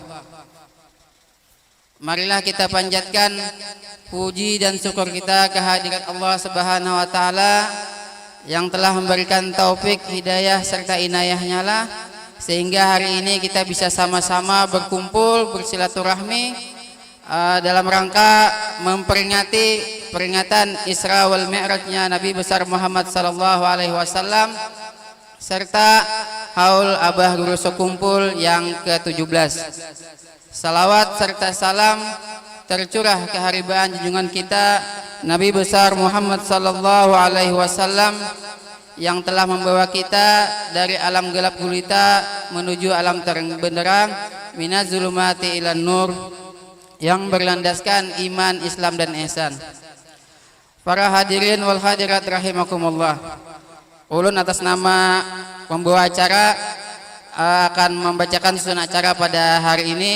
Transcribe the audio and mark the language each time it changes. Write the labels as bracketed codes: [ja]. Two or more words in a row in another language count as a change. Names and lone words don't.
[id] Marilah kita panjatkan puji dan syukur kita kehadirat Allah [ar] سبحانه وتعالى [id] yang telah memberikan taufik, hidayah serta inayahnya lah sehingga hari ini kita bisa sama-sama berkumpul bersilaturahmi dalam rangka memperingati peringatan Isra wal Mi'rajnya Nabi besar Muhammad [ar] صلى الله عليه وسلم [id] serta haul Abah Guru Sekumpul yang ke-17. Salawat serta salam tercurah keharibaan junjungan kita Nabi besar Muhammad [ar] صلى الله عليه وسلم [id] yang telah membawa kita dari alam gelap gulita menuju alam terang benderang, [ar] من الظلمات إلى النور, [id] yang berlandaskan iman, Islam dan ihsan. Para [ar] الحاضرين والحاضرات رحمكم الله, [id] ulun atas nama pembawa acara akan membacakan susun acara pada hari ini.